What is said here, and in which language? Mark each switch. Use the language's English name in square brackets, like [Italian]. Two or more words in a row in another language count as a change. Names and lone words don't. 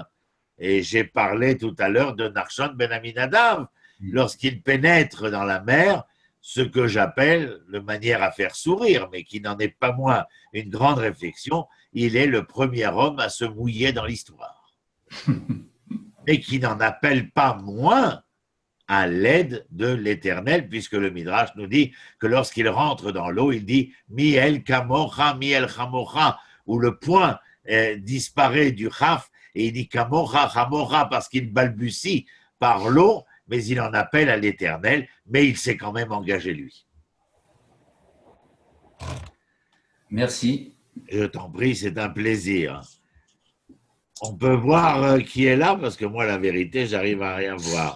[French] Et j'ai parlé tout à l'heure de Nachshon ben Aminadav, lorsqu'il pénètre dans la mer, ce que j'appelle, de manière à faire sourire, mais qui n'en est pas moins une grande réflexion, il est le premier homme à se mouiller dans l'histoire. Et qui n'en appelle pas moins à l'aide de l'Éternel, puisque le Midrash nous dit que lorsqu'il rentre dans l'eau, il dit « [Hebrew] מי אל כמוכה, מי אל חמוכה », [French] où le point disparaît du chaf, et il dit « [Hebrew] כמוכה, חמוכה [French] » parce qu'il balbutie par l'eau, mais il en appelle à l'Éternel, mais il s'est quand même engagé lui. Merci. Je t'en prie, c'est un plaisir. On peut voir qui est là, parce que moi, la vérité, j'arrive à rien voir.